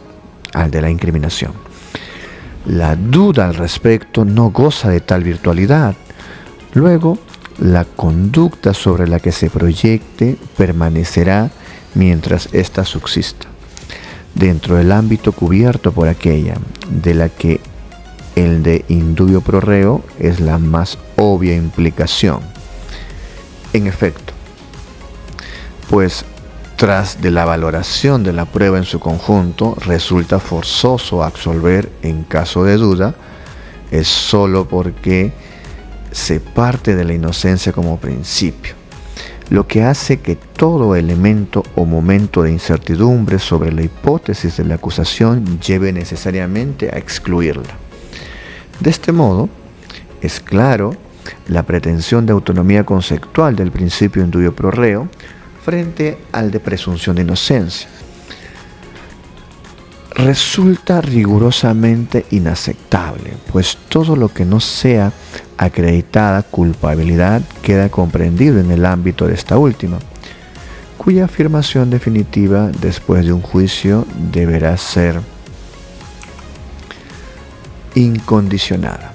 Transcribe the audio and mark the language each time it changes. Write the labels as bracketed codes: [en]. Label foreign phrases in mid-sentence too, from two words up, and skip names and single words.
[es] La duda al respecto no goza de tal virtualidad. Luego, la conducta sobre la que se proyecte permanecerá mientras ésta subsista, dentro del ámbito cubierto por aquella, de la que el de [la] in dubio pro reo [es] es la más obvia implicación. En efecto, pues tras de la valoración de la prueba en su conjunto, resulta forzoso absolver en caso de duda, es sólo porque se parte de la inocencia como principio, lo que hace que todo elemento o momento de incertidumbre sobre la hipótesis de la acusación lleve necesariamente a excluirla. De este modo, es claro la pretensión de autonomía conceptual del principio [la] in dubio pro reo [es] frente al de presunción de inocencia. Resulta rigurosamente inaceptable, pues todo lo que no sea acreditada culpabilidad queda comprendido en el ámbito de esta última, cuya afirmación definitiva después de un juicio deberá ser incondicionada.